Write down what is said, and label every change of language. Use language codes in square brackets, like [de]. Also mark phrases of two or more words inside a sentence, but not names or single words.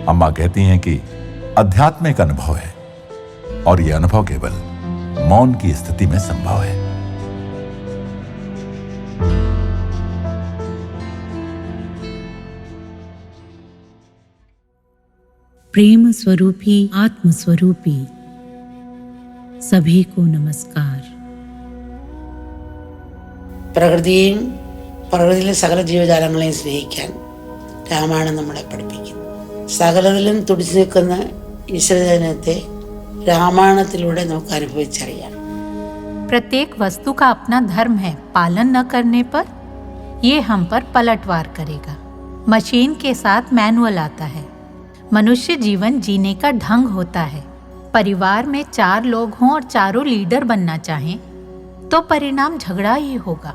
[hi] अम्मा कहती हैं कि अध्यात्म एक अनुभव है, और यह अनुभव केवल मौन की स्थिति में संभव है। प्रेम स्वरूपी आत्म स्वरूपी सभी को नमस्कार। [ml] പ്രകൃതിയിലെ സകല ജീവജാലങ്ങളെയും സ്നേഹിക്കാൻ രാമായണം നമ്മളെ പഠിപ്പിക്കുന്നു. സകലത്തിലും തുടിച്ചു നിൽക്കുന്ന ഈശ്വരജനത്തെ രാമായണത്തിലൂടെ നമുക്ക് അനുഭവിച്ചറിയാം. [hi] प्रत्येक वस्तु का अपना धर्म है, पालन न करने पर ये हम पर पलटवार करेगा। मशीन के साथ मैनुअल आता है। मनुष्य जीवन जीने का ढंग होता है। परिवार में 4 लोग हों और चारों लीडर बनना चाहें तो परिणाम झगड़ा ही होगा।